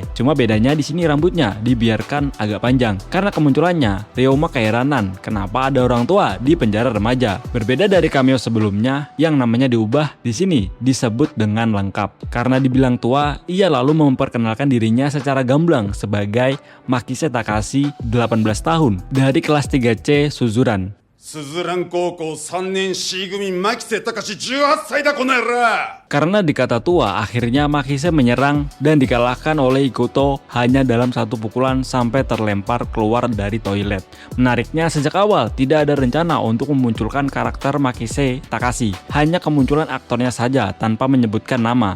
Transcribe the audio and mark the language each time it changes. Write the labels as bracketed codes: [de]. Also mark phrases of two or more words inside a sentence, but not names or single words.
[id] Cuma bedanya di sini rambutnya dibiarkan agak panjang. Karena kemunculannya, Ryoma keheranan kenapa ada orang tua di penjara remaja. Berbeda dari cameo sebelumnya yang namanya diubah, di sini disebut dengan lengkap. Karena dibilang tua, ia lalu memperkenalkan dirinya secara gamblang sebagai Makise Takashi 18 tahun dari kelas 3C Suzuran. [ja] スズラン高校3年 C 組牧瀬隆18歳だこの野郎 [id] Karena dikata tua, akhirnya Makise menyerang dan dikalahkan oleh Ikuto hanya dalam satu pukulan sampai terlempar keluar dari toilet. Menariknya, sejak awal tidak ada rencana untuk memunculkan karakter Makise Takashi. Hanya kemunculan aktornya saja tanpa menyebutkan nama.